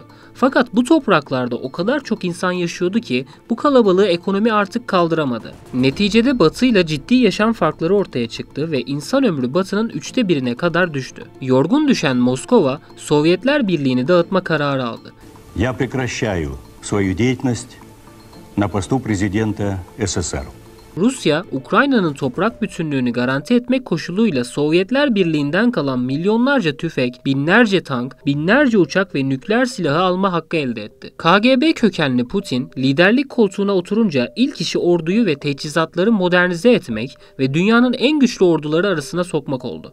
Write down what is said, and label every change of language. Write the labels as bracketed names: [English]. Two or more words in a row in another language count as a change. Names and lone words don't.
[Turkish] Fakat bu topraklarda o kadar çok insan yaşıyordu ki bu kalabalığı ekonomi artık kaldıramadı. Neticede Batı ile ciddi yaşam farkları ortaya çıktı ve insan ömrü Batı'nın 1/3'üne kadar düştü. Yorgun düşen Moskova, Sovyetler Birliği'ni dağıtma kararı aldı. [Russian] Я прекращаю свою деятельность на посту президента СССР. [Turkish] Rusya, Ukrayna'nın toprak bütünlüğünü garanti etmek koşuluyla Sovyetler Birliği'nden kalan milyonlarca tüfek, binlerce tank, binlerce uçak ve nükleer silahı alma hakkı elde etti. KGB kökenli Putin, liderlik koltuğuna oturunca ilk işi orduyu ve teçhizatları modernize etmek ve dünyanın en güçlü orduları arasına sokmak oldu.